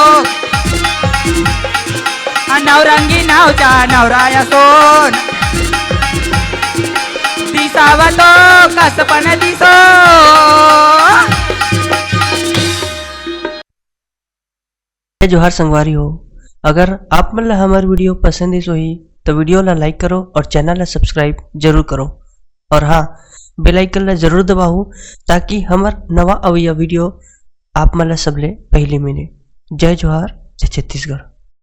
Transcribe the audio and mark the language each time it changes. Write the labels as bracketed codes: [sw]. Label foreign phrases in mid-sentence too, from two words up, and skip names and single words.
[mr] नवरंगी नावच्या नवराया सोन दिसावा तो कसपण दिसो [hne] जय जोहार संगवारी हो। अगर आप मतलब हमारी वीडियो पसंद है ही तो वीडियो ला लाइक करो और चैनल ला सब्सक्राइब जरूर करो और हाँ [en] bell icon [hne] ला जरूर दबाओ ताकि हमार नवा अवैया वीडियो आप मतलब सबले पहले मिले। जय जोहार जय छत्तीसगढ़।